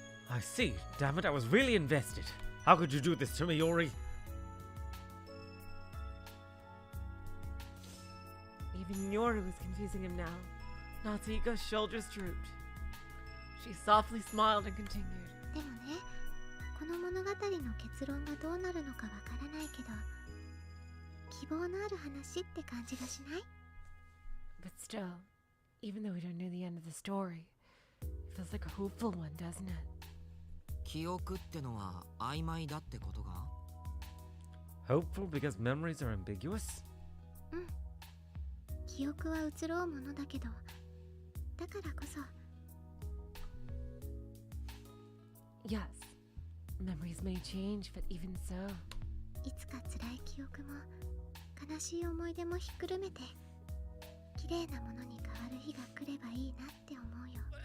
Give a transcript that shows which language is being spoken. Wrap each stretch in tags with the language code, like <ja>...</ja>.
<en>I see. Damn it, I was really invested. How could you do this to me, Yuri? Even Yoru was confusing him now. Natsuhiko's shoulders drooped. She softly smiled and continued.</en> <ja>でもねこの物語の結論がどうなるのかわからないけど希望のある話って感じがしない？</ja> <en>But still, even though we don't know the end of the story, it feels like a hopeful one, doesn't it?</en> <ja>記憶ってのは曖昧だってことが</ja> <en>Hopeful because memories are ambiguous?</en> <ja>記憶は移ろうものだけどだからこそ</ja> <en>Yes, memories may change, but even so.</en> <ja>いつか辛い記憶も悲しい思い出もひっくるめて綺麗なものに変わる日が来ればいいなって思うよ。</ja>